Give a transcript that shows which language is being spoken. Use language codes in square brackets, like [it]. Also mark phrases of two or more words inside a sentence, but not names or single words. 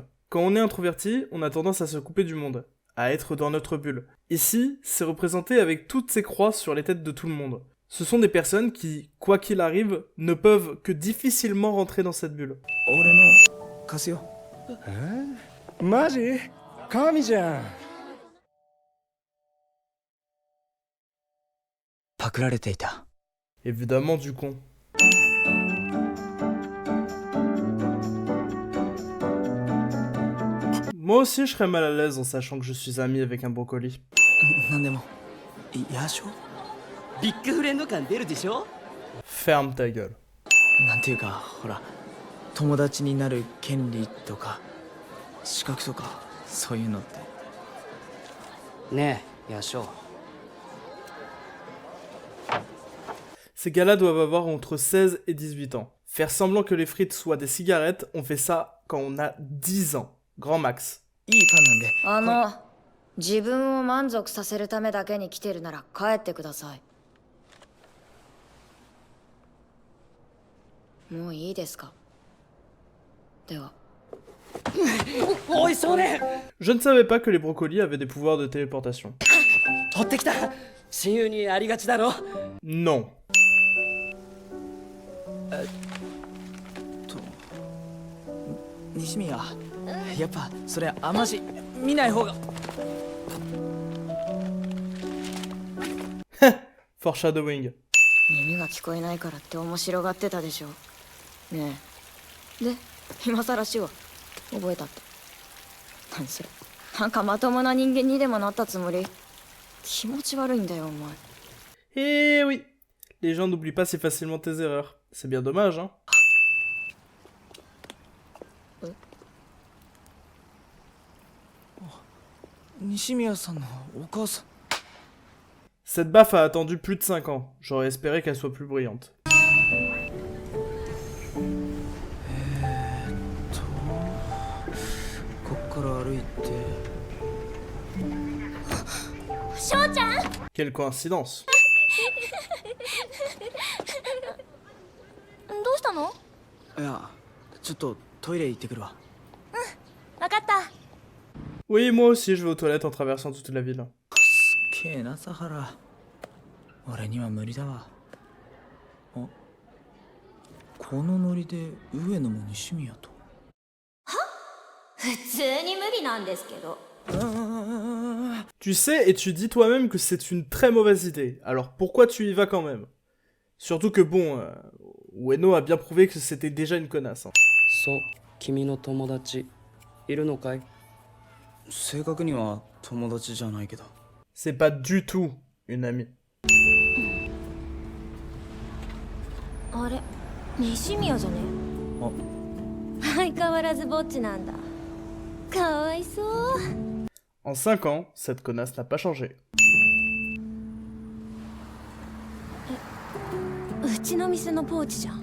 [fr] Quand on est introverti, on a tendance à se couper du monde, à être dans notre bulle. Ici, c'est représenté avec toutes ces croix sur les têtes de tout le monde. Ce sont des personnes qui, quoi qu'il arrive, ne peuvent que difficilement rentrer dans cette bulle. [ja] 俺の貸すよマジ？神じゃん。パクられていた。 [fr] Évidemment du con. Moi aussi je serais mal à l'aise en sachant que je suis ami avec un brocoli. [ja] なんでも野鳥ビッグフレンド感出るでしょ。 [fr] Ferme ta gueule. [ja] なんていうかほら友達になる権利とか資格とかそういうのって。ねえヤショウ、 [fr] Ces gars-là doivent avoir entre 16 et 18 ans. Faire semblant que les frites soient des cigarettes, on fait ça quand on a 10 ans. Grand max. [ja] いいパンなんで。自分を満足させるためだけに来てるなら帰ってください。もういいですか。では。おい少年、 [fr] Je ne savais pas que les brocolis avaient des pouvoirs de téléportation. [ja] 取ってきた。親友にありがちだろ。 Non. 西宮やっぱそれあんまし見ない方が。 Foreshadowing. 耳が聞こえないからって面白がってたでしょ。ねえ。で、今更死は覚えたって。何それ。なんかまともな人間にでもなったつもり。気持ち悪いんだよ、お前。 [fr] Eh oui. Les gens n'oublient pas si facilement tes erreurs. C'est bien dommage, hein. [ja] 西宮さんのお母さん。 [fr] Cette baffe a attendu plus de 5 ans. J'aurais espéré qu'elle soit plus brillante. [ja] こっから歩いて。翔ちゃん、 [fr] Quelle coïncidence. [ja] どうしたの？いやちょっとトイレ行ってくるわ。わかった。 [fr] Oui, moi aussi, je vais aux toilettes en traversant toute la ville. [ja] すっげえなサハラ。俺には無理だわ。あ、このノリで上野も西宮と。普通に無理なんですけど。 [fr] Tu sais et tu dis toi-même que c'est une très mauvaise idée. Alors pourquoi tu y vas quand même? Surtout que bon, Ueno a bien prouvé que c'était déjà une connasse. Hein. [ja] そう、君の友達いるのかい？正確には友達じゃないけど。 [fr] C'est pas du tout une amie. [ja] あれ、西宮じゃね？相変わらずぼっちなんだ。かわいそう。 [fr] En 5 ans, cette connasse n'a pas changé. [ja] うちの店のポーチじゃん。